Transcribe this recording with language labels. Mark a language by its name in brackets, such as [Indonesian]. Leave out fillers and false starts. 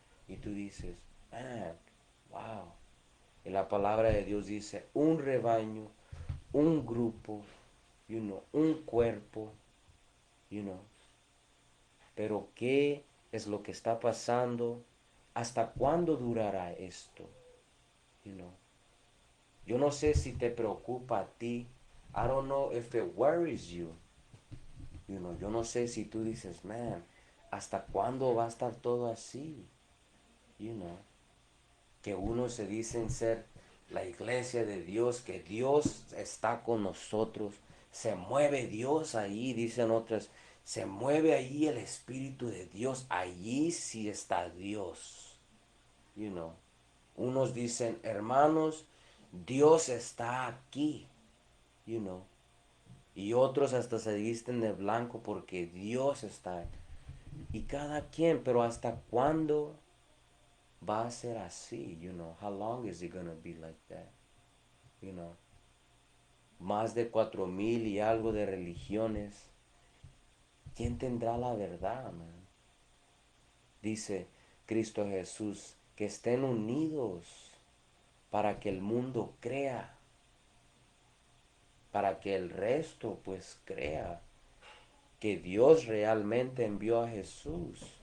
[Spanish] Y tú dices, [English] man, wow. [Spanish] Y la palabra de Dios dice, un rebaño, un grupo, [English] you know, [Spanish] un cuerpo, you know. Pero ¿qué es lo que está pasando? ¿Hasta cuándo durará esto? [English] You know. [Spanish] Yo no sé si te preocupa a ti. [English] I don't know if it worries you. You know, [Spanish] yo no sé si tú dices, man, ¿hasta cuándo va a estar todo así? [English] You know, [Spanish] que unos se dicen ser la iglesia de Dios, que Dios está con nosotros. Se mueve Dios ahí, dicen otras. Se mueve ahí el Espíritu de Dios. Allí sí está Dios. [English] You know. [Spanish] Unos dicen, hermanos, Dios está aquí. [English] You know. [Spanish] Y otros hasta se visten de blanco porque Dios está. Y cada quien, pero ¿hasta cuándo va a ser así? [English] You know, how long is it gonna be like that? You know, [Spanish] más de 4,000 y algo de religiones. ¿Quién tendrá la verdad, man? Dice Cristo Jesús, que estén unidos para que el mundo crea, para que el resto pues crea que Dios realmente envió a Jesús.